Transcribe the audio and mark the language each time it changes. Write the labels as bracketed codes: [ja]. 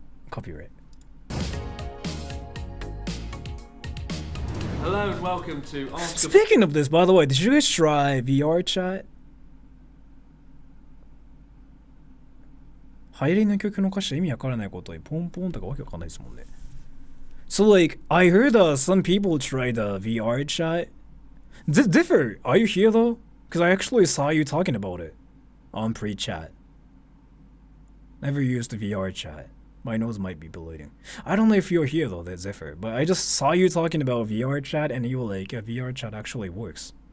[en] Copyright. Hello and welcome to Ask Speaking of this, by the way, did you guys try VR chat? [ja] 入りの曲の歌詞意味わからないことにポンポンとかわけわかんないですもんね。 [en] So like, I heard some people tried VR chat. Differ, are you here though? Because I actually saw you talking about it on pre-chat. Never used the VR chat. My nose might be bleeding. I don't know if you're here though, that's Zephyr, but I just saw you talking about VR chat and you were like, yeah, VR chat actually works.